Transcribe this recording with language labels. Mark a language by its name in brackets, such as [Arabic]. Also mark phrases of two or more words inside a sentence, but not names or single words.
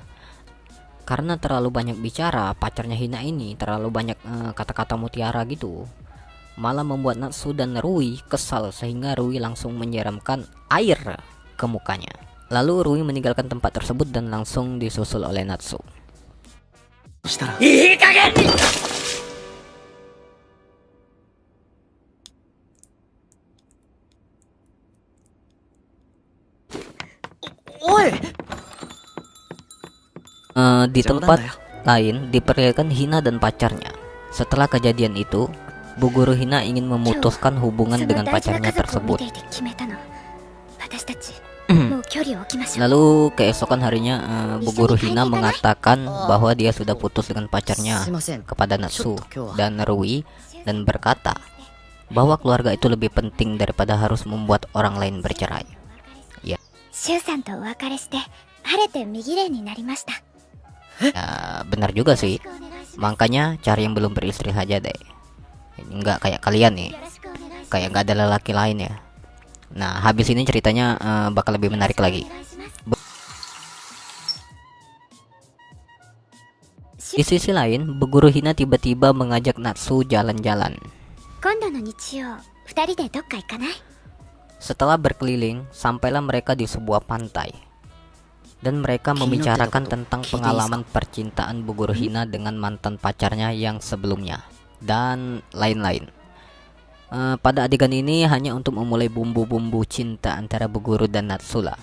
[Indonesian] Karena terlalu banyak bicara, pacarnya Hina ini terlalu banyak kata-kata mutiara gitu, malah membuat Natsu dan Rui kesal sehingga Rui langsung menyiramkan air ke mukanya. Lalu Rui meninggalkan tempat tersebut dan langsung disusul oleh Natsu. [Japanese] したらいい加減に。おい [Indonesian] Di Jangan tempat ya. lain diperlihatkan Hina dan pacarnya. Setelah kejadian itu, Bu Guru Hina ingin memutuskan う hubungan [Japanese] その [Indonesian] dengan [Japanese] 大事な [Indonesian] pacarnya [Japanese] 家族を見 [Indonesian] tersebut. [Japanese] ていて決めたの。私たちもう距離を置きましょう。 [Indonesian] Lalu keesokan harinya Bu Guru Hina mengatakan bahwa dia sudah putus dengan pacarnya [Japanese] すいません [Indonesian] kepada Natsu [Japanese] ちょっと今日は [Indonesian] dan Rui dan berkata bahwa keluarga itu lebih penting daripada harus membuat orang lain bercerai. [Japanese] シュウさんとお別れして晴れて右霊になりました。 [Indonesian] Ya, benar juga sih. [Japanese] よろしくお願いします。 [Indonesian] Makanya cari yang belum beristri saja deh. Enggak kayak kalian nih, [Japanese] よろしくお願いします。 [Indonesian] kayak nggak ada lelaki lain ya. Nah, habis ini ceritanya bakal lebih menarik lagi. [Japanese] お願いします。 [Indonesian] Di sisi lain, Bu Guru Hina tiba-tiba mengajak Natsu jalan-jalan. [Japanese] 今度の日曜、二人でどっか行かない？ [Indonesian] Setelah berkeliling, sampailah mereka di sebuah pantai. Dan mereka membicarakan tentang pengalaman percintaan Bu Guru Hina dengan mantan pacarnya yang sebelumnya dan lain-lain. Pada adegan ini hanya untuk memulai bumbu-bumbu cinta antara Bu Guru dan Natsu lah.